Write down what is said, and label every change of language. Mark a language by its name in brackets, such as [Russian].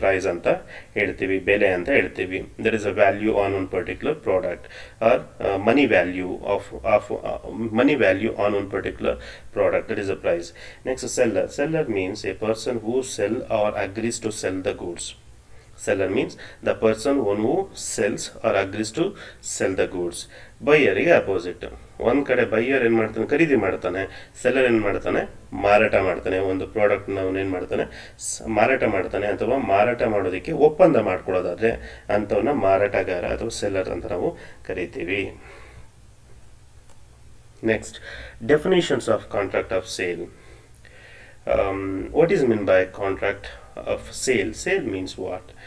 [Kannada] Price ಅಂತ ಹೇಳ್ತೀವಿ, ಬೆಲೆ ಅಂತ ಹೇಳ್ತೀವಿ. [English] There is a value on one particular product or money value of money value on one particular product, that is a price. Next seller. Seller means a person who sell or agrees to sell the goods. Seller means the person who sells or agrees to sell the goods. [Kannada] ಬೈಯರಿಗೆ opposite. ಒಂದು ಕಡೆ buyer ಏನು ಮಾಡ್ತಾನೆ? ಖರೀದಿ ಮಾಡ್ತಾನೆ. Seller ಏನು ಮಾಡ್ತಾನೆ? ಮಾರಾಟ ಮಾಡ್ತಾನೆ. ಒಂದು ಪ್ರಾಡಕ್ಟ್ನ ಅವನು ಏನು ಮಾಡ್ತಾನೆ? ಮಾರಾಟ ಮಾಡ್ತಾನೆ. ಅಥವಾ ಮಾರಾಟ ಮಾಡೋದಕ್ಕೆ ಒಪ್ಪಂದ ಮಾಡ್ಕೊಳ್ಳೋದಾದರೆ ಅಂಥವನ್ನ ಮಾರಾಟಗಾರ ಅಥವಾ ಸೆಲ್ಲರ್ ಅಂತ ನಾವು ಕರಿತೀವಿ. [English] Next, definitions of contract of sale. What is meant by contract of sale? Sale means what?